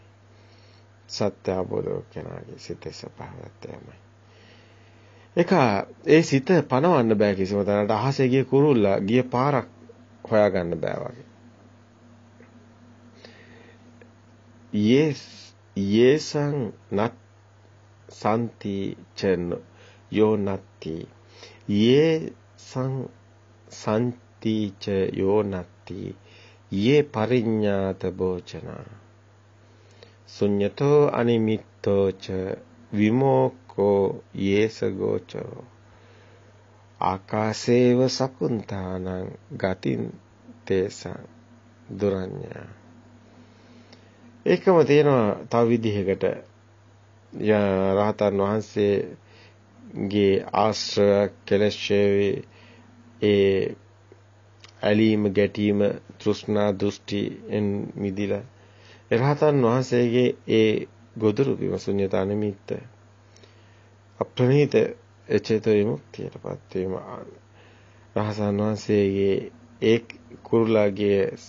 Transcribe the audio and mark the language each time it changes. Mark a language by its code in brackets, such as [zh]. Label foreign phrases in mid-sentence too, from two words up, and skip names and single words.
[si] සත්‍ය අවබෝධ කෙනාගේ සිතේ ස්වභාවයත් එමය. ඒ සිත පනවන්න බෑ කිසිම තැනකට. අහසේ ගිය කුරුල්ලා ගිය පාරක් හොයාගන්න බෑ වගේ. [pi] යේසං නත් සම්ති චන යෝ නත්ති යේසං සම්ති ච යෝ නත්ති යේ පරිඤ්ඤාත භෝචනා ශුඤ්ඤතෝ අනිමිත්තෝ ච විමෝකෝ යේස ගෝචෝ ආකාශේව සකුන්තානං ගතින් තේසං දුරඤ්ඤා. [si] ඒකම තියෙනවා තව විදිහකට රහතන් වහන්සේගේ ආශ්‍රය කෙලෙෂේ ඒ ඇලීම ගැටීම තෘෂ්ණා දෘෂ්ටිෙන් මිදිලා රහතන් වහන්සේගේ ඒ ගොදුරු බිම ශුන්‍යතා නිමිත්ත අප්‍රණීත චේතෝ විමුක්තියටපත් වීම රහතන් වහන්සේගේ ඒ කුරුලාගේ